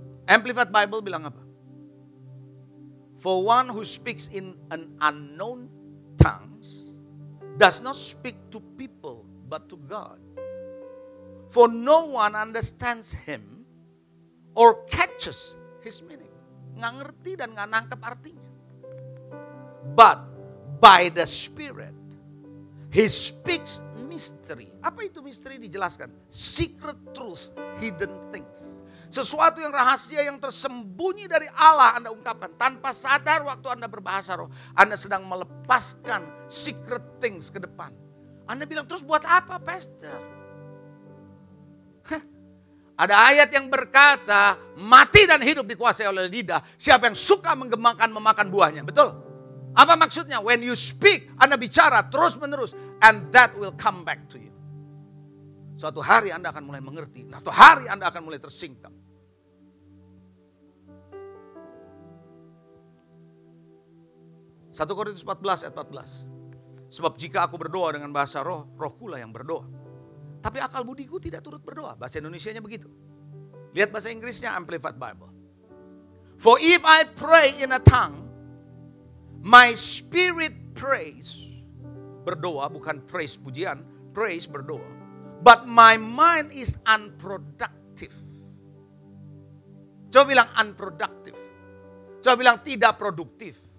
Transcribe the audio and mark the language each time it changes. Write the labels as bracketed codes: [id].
[en] Amplified Bible [id] bilang apa? [en] For one who speaks in an unknown tongues does not speak to people but to God. For no one understands him or catches his meaning. [id] Nggak ngerti dan nggak nangkep artinya. [en] But by the Spirit, He speaks mystery. [id] Apa itu misteri dijelaskan? [en] Secret truth, hidden things. [id] Sesuatu yang rahasia yang tersembunyi dari Allah Anda ungkapkan. Tanpa sadar waktu Anda berbahasa roh, Anda sedang melepaskan secret things ke depan. Anda bilang, terus buat apa pastor? Ada ayat yang berkata, mati dan hidup dikuasai oleh lidah. Siapa yang suka menggemakan memakan buahnya. Betul? Apa maksudnya? [en] When you speak, [id] Anda bicara terus menerus. [en] And that will come back to you. [id] Suatu hari Anda akan mulai mengerti. Suatu hari Anda akan mulai tersingkap. Satu Korintus 14 ayat 14. Sebab jika aku berdoa dengan bahasa roh, rohkulah yang berdoa. Tapi akal budiku tidak turut berdoa. Bahasa Indonesianya begitu. Lihat bahasa Inggrisnya Amplified Bible. [en] For if I pray in a tongue, my spirit prays. [id] Berdoa bukan praise pujian. Praise berdoa. [en] But my mind is unproductive. [id] Coba bilang unproductive. Coba bilang tidak produktif.